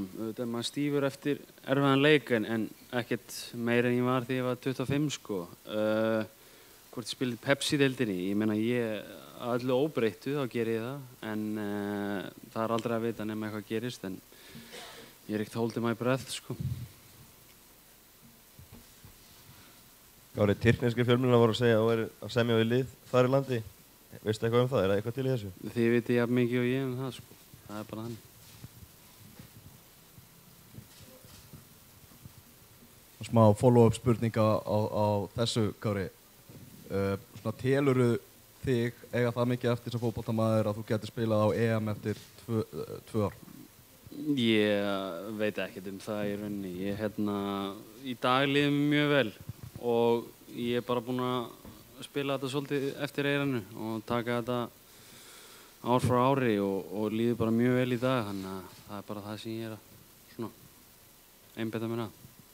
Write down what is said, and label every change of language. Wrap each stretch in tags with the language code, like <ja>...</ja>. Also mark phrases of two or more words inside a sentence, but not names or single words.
<is>Þegar maður stífur eftir erfiðan leik en ekkert meira en ég var þegar ég var 25 sko. Hvort ég spilið Pepsi-deildinni, ég meina að öllu óbreyttu þá ger ég það en það er aldrei að vita nema eitthvað gerist en ég er ekkert</is> <en>holding my breath</en> <is>sko. Kári, tyrkneskir fjölmiðlar voru að segja að þú er að semja við lið þar í landi. Veistu eitthvað um það? Er það eitthvað til í þessu? Þið vitið jafn mikið og ég um það sko. Það er bara þannig. Smá follow-up spurninga á þessu, Kári. Telurðu þig eiga það mikið eftir sem fótboltamaður að þú getur spilað á EM eftir 2 ár? Ég veit ekkert um það í rauninni. Í dag líður mér mjög vel og ég er bara búinn að spila þetta svolítið eftir eyranu og taka þetta ár frá ári og líður bara mjög vel í dag þannig að það er bara það sem ég er að einbeita mér að.</is>